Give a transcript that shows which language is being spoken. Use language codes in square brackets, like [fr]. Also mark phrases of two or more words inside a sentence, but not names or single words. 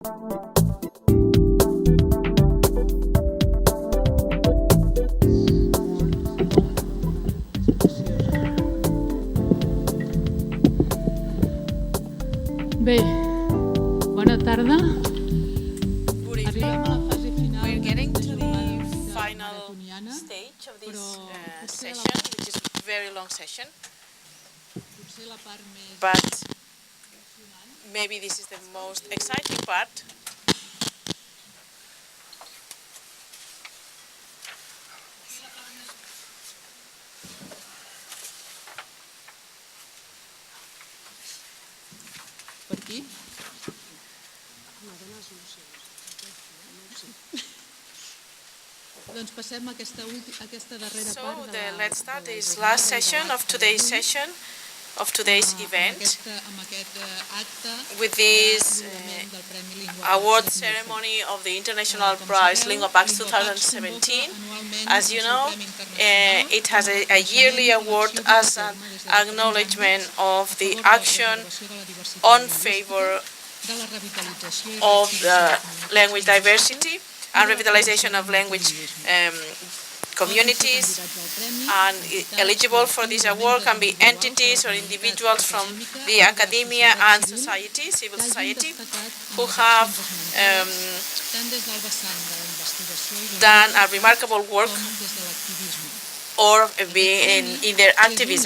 [ca] Bé, bona tarda. [en] Good evening. [ca] Arribem a la fase final. [en] We're getting to the [ca] de [en] final [ca] maratoniana, [en] stage of this [ca] però [en] session, which is a very long session. [ca] potser la part més [en] But maybe this is the most exciting part. [ca] per aquí. Doncs passem a aquesta darrera [en] So [ca] part [en] let's start this last session of today's session, of today's event, [ca] amb aquest acte [en] with this [ca] del Premi Linguapax [en] award ceremony of the International Prize Linguapax 2017. As you know, it has a yearly award as an acknowledgement of the action on favor of language diversity and revitalization of language communities, and eligible for this award can be entities or individuals from the academia and society, civil society, who have done a remarkable work or in their activism.